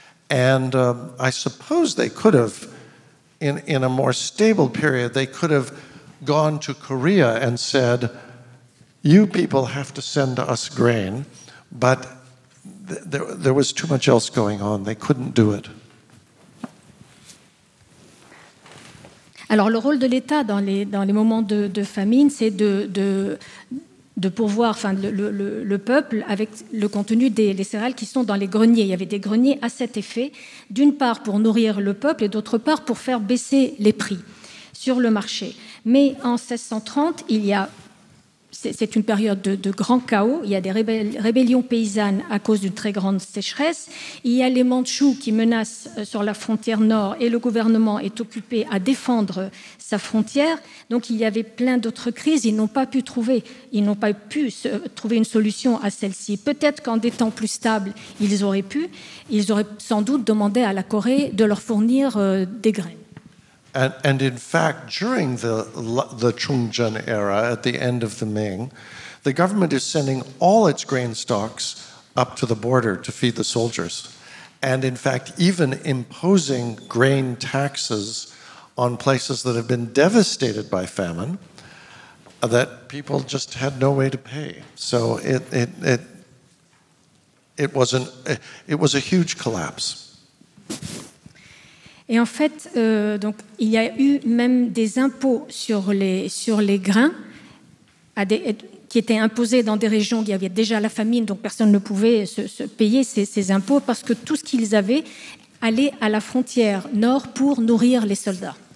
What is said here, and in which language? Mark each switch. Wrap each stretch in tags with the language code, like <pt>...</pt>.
<en>And I suppose they could have, in a more stable period, they could have gone to Korea and said, you people have to send us grain, but there was too much else going on. They couldn't do it.</en> <fr>Alors, le rôle de l'État dans les moments de famine, c'est de pourvoir le peuple avec le contenu des céréales qui sont dans les greniers. Il y avait des greniers à cet effet, d'une part pour nourrir le peuple et d'autre part pour faire baisser les prix sur le marché. Mais en 1630, c'est une période de grand chaos. Il y a des rébellions paysannes à cause d'une très grande sécheresse. Il y a les Mandchous qui menacent sur la frontière nord et le gouvernement est occupé à défendre sa frontière. Donc il y avait plein d'autres crises. Ils n'ont pas pu trouver une solution à celle-ci. Peut-être qu'en des temps plus stables, ils auraient sans doute demandé à la Corée de leur fournir des graines.</fr> <en>And in fact, during the Chungcheon era, at the end of the Ming, the government is sending all its grain stocks up to the border to feed the soldiers. And in fact, even imposing grain taxes on places that have been devastated by famine, that people just had no way to pay. So it was a huge collapse.</en> <fr>Et en fait, donc, il y a eu même des impôts sur les grains qui étaient imposés dans des régions où il y avait déjà la famine, donc personne ne pouvait se payer ces impôts parce que tout ce qu'ils avaient allait à la frontière nord pour nourrir les soldats.</fr>